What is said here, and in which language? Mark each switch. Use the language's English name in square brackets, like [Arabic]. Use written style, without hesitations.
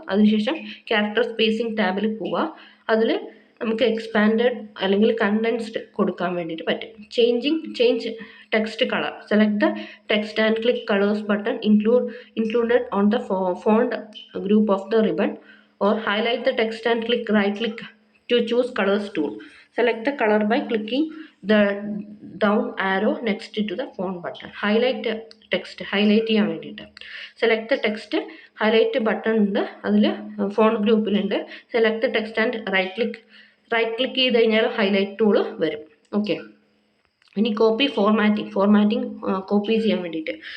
[Malayalam] അതിനുശേഷം character spacing ടാബിൽ പോവുക. അതിൽ നമുക്ക് എക്സ്പാൻഡഡ് അല്ലെങ്കിൽ കണ്ടൻസ്ഡ് കൊടുക്കാൻ വേണ്ടിയിട്ട് പറ്റും. [English] Change text colour. Select the text and click colours button included on the font group of the ribbon, or highlight the text and right click to choose colors tool. Select the color by clicking the down arrow next to the font button. Highlight text, highlight ചെയ്യാൻ വേണ്ടിയിട്ട് select the text, highlight button ഉണ്ട്, [Malayalam] അതിൽ font ഗ്രൂപ്പിലുണ്ട്. [English] select the text and right click [Malayalam] ചെയ്ത് കഴിഞ്ഞാൽ highlight tool വരും. Okay. ഇനി copy formatting copy ചെയ്യാൻ വേണ്ടിയിട്ട്.